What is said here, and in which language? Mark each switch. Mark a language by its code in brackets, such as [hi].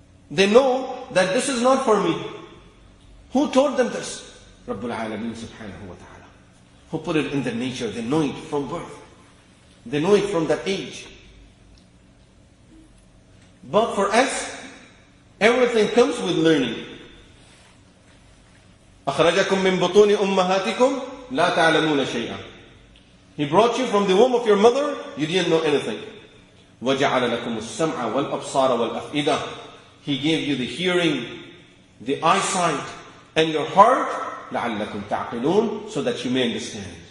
[en] They know that this is not for me. Who taught them this? Rabbul Alameen subhanahu wa ta'ala. Who put it in their nature. They know it from birth. They know it from that age. But for us, everything comes with learning. [ar] أخرجكم من بطون أمهاتكم لا تعلمون شيئا. [en] He brought you from the womb of your mother, you didn't know anything. [ar] وَجَعَلَ لَكُمُ السَّمْعَ وَالْأَبْصَارَ وَالْأَفْئِدَةَ. [en] He gave you the hearing, the eyesight, and your heart, [ar] لَعَلَّكُمْ تَعْقِلُونَ, [en] so that you may understand.